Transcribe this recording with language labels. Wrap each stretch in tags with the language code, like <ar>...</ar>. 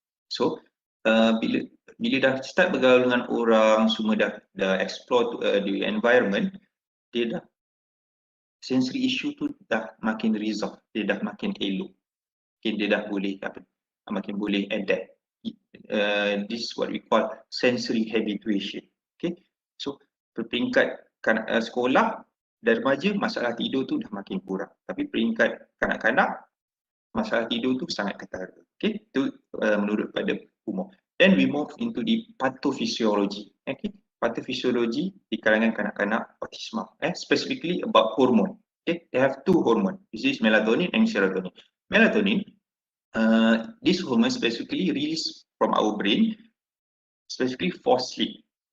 <ms>So bila dah start bergaul dengan orang, semua dah</ms> <en>explore the environment,</en> <ms>dia dah sensory issue tu dah makin resolve, dia dah makin elok. Okay, dia dah boleh makin boleh adapt.</ms> <en>This is what we call sensory habituation.</en> <ms>Okay, so peringkat sekolah dan remaja, masalah tidur tu dah makin kurang. Tapi peringkat kanak-kanak, masalah tidur tu sangat ketara. Okay, itu menurut pada umur.</ms> <en>Then we move into the pathophysiology. Okay, pathophysiology</en> <ms>di kalangan kanak-kanak autisma.</ms> <en>Specifically about hormone. Okay, they have 2 hormone. This is melatonin and serotonin. Melatonin, this hormone specifically released from our brain, specifically for sleep.</en>